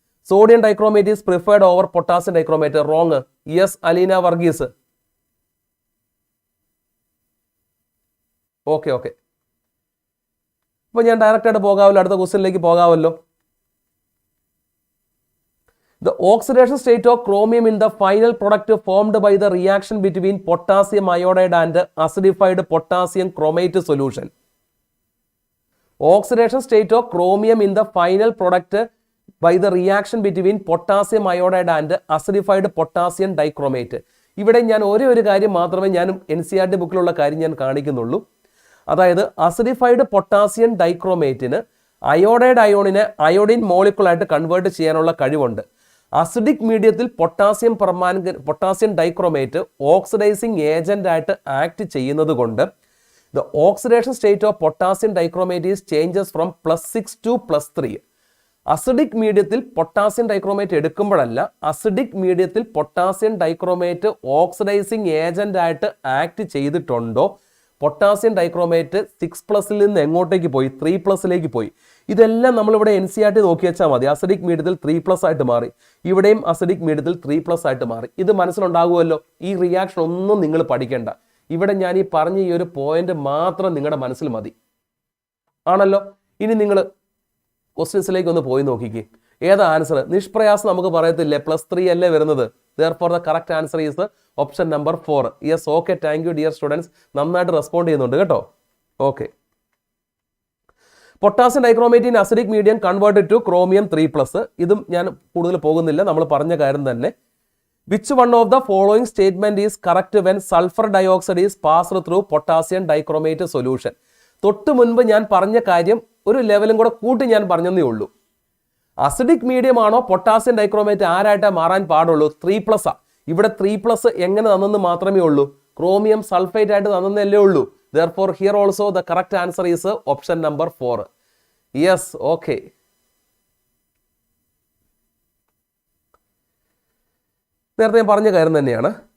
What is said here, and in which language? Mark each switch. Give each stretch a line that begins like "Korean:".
English: Sodium dichromate is preferred over potassium dichromate. Wrong. Yes, Aleena Varghese.
Malayalam: Okay. അപ്പോൾ ഞാൻ direct ആയിട്ട് പോകാമല്ലോ, അടുത്ത ക്വസ്റ്റ്യനിലേക്ക് പോകാമല്ലോ.
English: The oxidation state of chromium in the final product formed by the reaction between potassium iodide and acidified potassium chromate solution. Oxidation state of chromium in the final product by the reaction between potassium iodide and acidified potassium dichromate.
Malayalam: ഇവിടെ ഞാൻ ഒരു കാര്യം മാത്രമേ ഞാൻ NCERT ബുക്കിലുള്ള കാര്യം ഞാൻ കാണിക്കുന്നുള്ളൂ. അതായത് acidified potassium ഡൈക്രോമേറ്റിന് iodide അയോണിനെ iodine മോളിക്കുളായിട്ട് convert ചെയ്യാനുള്ള കഴിവുണ്ട്. അസിഡിക് മീഡിയത്തിൽ പൊട്ടാസ്യം ഡൈക്രോമേറ്റ് ഓക്സിഡൈസിങ് ഏജന്റ് ആയിട്ട് ആക്ട് ചെയ്യുന്നത് കൊണ്ട്
English: the oxidation state of potassium dichromate is changes from +6 to +3.
Malayalam: Acidic മീഡിയത്തിൽ പൊട്ടാസ്യം ഡൈക്രോമേറ്റ് എടുക്കുമ്പോഴല്ല, അസിഡിക് മീഡിയത്തിൽ പൊട്ടാസ്യം ഡൈക്രോമേറ്റ് ഓക്സിഡൈസിങ് ഏജന്റ് ആയിട്ട് ആക്ട് ചെയ്തിട്ടുണ്ടോ പൊട്ടാസ്യം ഡൈക്രോമേറ്റ് 6+ നിന്ന് എങ്ങോട്ടേക്ക് പോയി, 3+ പോയി. ഇതെല്ലാം നമ്മളിവിടെ NCERT നോക്കി വെച്ചാൽ മതി. അസിഡിക് മീഡിയത്തിൽ 3+ ആയിട്ട് മാറി, ഇവിടെയും അസിഡിക് മീഡിയത്തിൽ 3+ ആയിട്ട് മാറി. ഇത് മനസ്സിലുണ്ടാകുമല്ലോ. ഈ റിയാക്ഷൻ ഒന്നും നിങ്ങൾ പഠിക്കേണ്ട. ഇവിടെ ഞാൻ ഈ പറഞ്ഞ ഈ ഒരു പോയിന്റ് മാത്രം നിങ്ങളുടെ മനസ്സിൽ മതി. ആണല്ലോ. ഇനി നിങ്ങൾ ക്വസ്റ്റ്യൻസിലേക്ക് ഒന്ന് പോയി നോക്കിക്കേ. ഏതാ ആൻസർ? നിഷ്പ്രയാസം നമുക്ക് പറയത്തില്ലേ, +3 അല്ലേ വരുന്നത്.
English: Therefore the correct answer is option number 4. Yes, okay, thank you dear students.
Malayalam: നന്നായിട്ട് റെസ്പോണ്ട് ചെയ്യുന്നുണ്ട് കേട്ടോ.
English: Okay. Potassium dichromate in acidic medium converted to chromium 3+.
Malayalam: ഇതും ഞാൻ കൂടുതൽ പോകുന്നില്ല, നമ്മൾ പറഞ്ഞ കാര്യം തന്നെ.
English: Which one of the following statement is correct when sulfur dioxide is passed through potassium dichromate solution?
Malayalam: തൊട്ട് മുൻപ് ഞാൻ പറഞ്ഞ കാര്യം ഒരു ലെവലും കൂടെ കൂട്ടി ഞാൻ പറഞ്ഞതേ ഉള്ളൂ. അസിഡിക് മീഡിയം ആണോ പൊട്ടാസ്യം ഡൈക്രോമേറ്റ് ആരായിട്ടാണ് മാറാൻ പാടുള്ളൂ? 3+. ഇവിടെ 3+ എങ്ങനെ തന്നെന്ന് മാത്രമേ ഉള്ളൂ, ക്രോമിയം സൾഫേറ്റ് ആയിട്ട് തന്നല്ലേ ഉള്ളൂ.
English: Therefore here also the correct answer is option number 4. Yes, okay.
Malayalam: നേരത്തെ ഞാൻ പറഞ്ഞ കാര്യം തന്നെയാണ്.